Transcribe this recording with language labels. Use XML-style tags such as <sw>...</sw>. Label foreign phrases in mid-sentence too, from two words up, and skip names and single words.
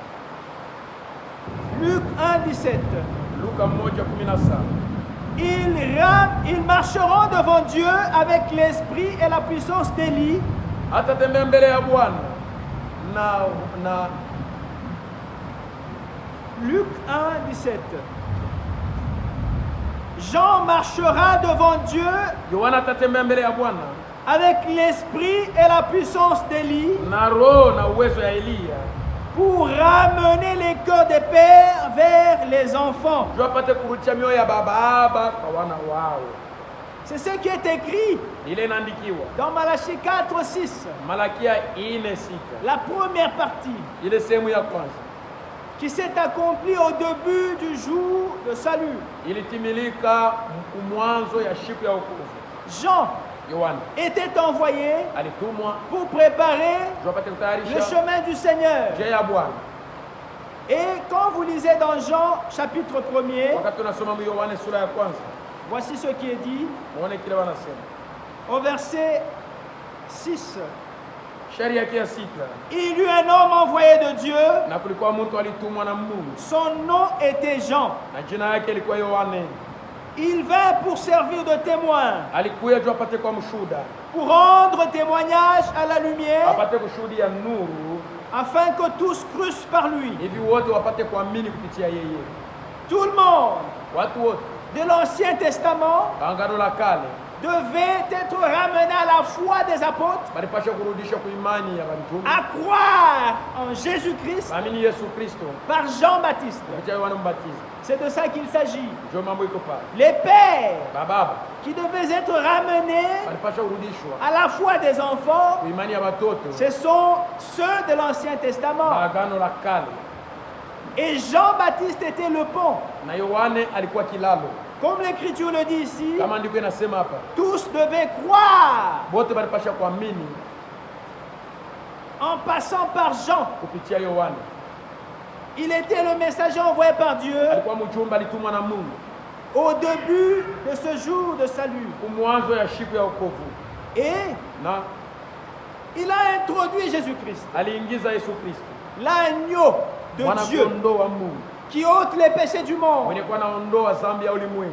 <fr>Luc 1:17.</fr> <sw>Luka 1:17.</sw> <fr>Ils marcheront devant Dieu avec l'esprit et la puissance d'Élie.</fr> <sw>Atatembea mbele ya Bwana na</sw> <fr>Luc 1:17. Jean marchera devant Dieu</fr> <sw>Yohana atatembea mbele ya Bwana</sw> <fr>avec l'esprit et la puissance d'Élie</fr> <sw>na roho na uwezo ya Eliya,</sw> <fr>pour ramener les cœurs des pères vers les enfants.</fr> <sw>ndio apate kurudisha mioyo ya baba kwa wana wao.</sw> <fr>C'est ce qui est écrit</fr> <sw>Ile inaandikiwa</sw> <fr>dans Malachie 4:6,</fr> <sw>Malakia 4:6,</sw> <fr>la première partie</fr> <sw>ile sehemu ya kwanza</sw> <fr>qui s'est accomplie au début du jour de salut.</fr> <sw>ilitimilika mwanzo ya siku ya wokovu.</sw> <fr>Jean</fr> <sw>Yohana</sw> <fr>était envoyé</fr> <sw>alitumwa</sw> <fr>pour préparer</fr> <sw>ndio apate</sw> <fr>le</fr> <sw>kutayarisha</sw> <fr>chemin du Seigneur.</fr> <sw>njia ya Bwana.</sw> <fr>Et quand vous lisez dans Jean chapitre 1er,</fr> <sw>Wakati unasoma Yohana sura ya kwanza,</sw> <fr>voici ce qui est dit</fr> <sw>muone kile wanasema</sw> <fr>au verset 6.</fr> <sw>shairi yake ya 6.</sw> <fr>Il y eut un homme envoyé de Dieu,</fr> <sw>Na kulikuwa mtu alitumwa na Mungu</sw> <fr>son nom était Jean.</fr> <sw>na jina yake ilikuwa Yohane.</sw> <fr>Il vint pour servir de témoin,</fr> <sw>alikuja juu apate kwa mshuhuda,</sw> <fr>pour rendre témoignage à la lumière,</fr> <sw>apate kushuhudia nuru,</sw> <fr>afin que tous crussent par lui.</fr> <sw>hivi wote wapate kuamini kupitia yeye.</sw> <fr>Tout le monde</fr> <sw>Watu wote</sw> <fr>de l'Ancien Testament</fr> <sw>Agano la Kale</sw> <fr>devait être ramené à la foi des apôtres,</fr> <sw>balipasha kurudisha kuimani ya mitume,</sw> <fr>à croire en Jésus-Christ</fr> <sw>amini Yesu Kristo</sw> <fr>par Jean-Baptiste.</fr> <sw>kupitia Yohana Mbatizi.</sw> <fr>C'est de ça qu'il s'agit.</fr> <sw>Ndio mambo iko pale.</sw> <fr>Les pères</fr> <sw>Baba</sw> <fr>qui devaient être ramenés</fr> <sw>balipasha kurudishwa</sw> <fr>à la foi des enfants,</fr> <sw>kuimani ya watoto</sw> <fr>ce sont ceux de l'Ancien Testament.</fr> <sw>Agano la Kale,</sw> <fr>Et Jean-Baptiste était le pont.</fr> <sw>na Yohane alikuwa kilalo.</sw> <fr>Comme l'Écriture le dit ici,</fr> <sw>Kama ndiko inasema hapa,</sw> <fr>tous devaient croire</fr> <sw>wote balipasha kuamini</sw> <fr>en passant par Jean.</fr> <sw>kupitia Yohane.</sw> <fr>Il était le messager envoyé par Dieu</fr> <sw>Alikuwa mjumbe alitumwa na Mungu</sw> <fr>au début de ce jour de salut.</fr> <sw>kumwanzo ya siku ya wokovu,</sw> <fr>Et</fr> <sw>na</sw> <fr>il a introduit Jésus-Christ,</fr> <sw>aliingiza Yesu Kristo,</sw> <fr>l'agneau de</fr> <sw>mwana</sw> <fr>Dieu</fr> <sw>kondoo wa Mungu</sw> <fr>qui ôte les péchés du monde.</fr> <sw>mwenye kuwa naondoa dhambi ya ulimwengu.</sw>